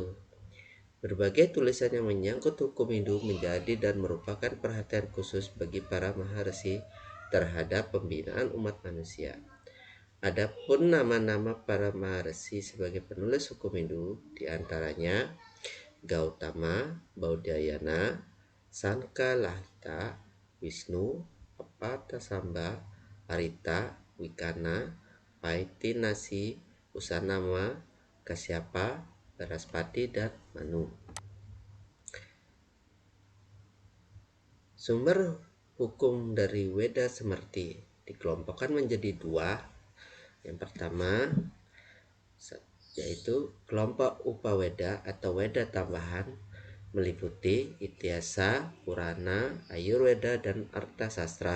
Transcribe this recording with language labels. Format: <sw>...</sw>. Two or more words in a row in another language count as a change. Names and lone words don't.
<id>Berbagai tulisan yang menyangkut hukum Hindu menjadi dan merupakan perhatian khusus bagi para maharsi terhadap pembinaan umat manusia. Adapun nama-nama para maharsi sebagai penulis hukum Hindu diantaranya Gautama, Baudayana, Sanka Lahita, Wisnu, Apatasamba, Arita, Wikana, Paitinasi, Usanama, Kasyapa, Baraspati, dan Manu. Sumber hukum dari Weda Semerti dikelompokkan menjadi dua. Yang pertama yaitu kelompok Upaweda atau Weda tambahan, meliputi Ityasa, Purana, Ayurweda, dan Arthasastra.</id>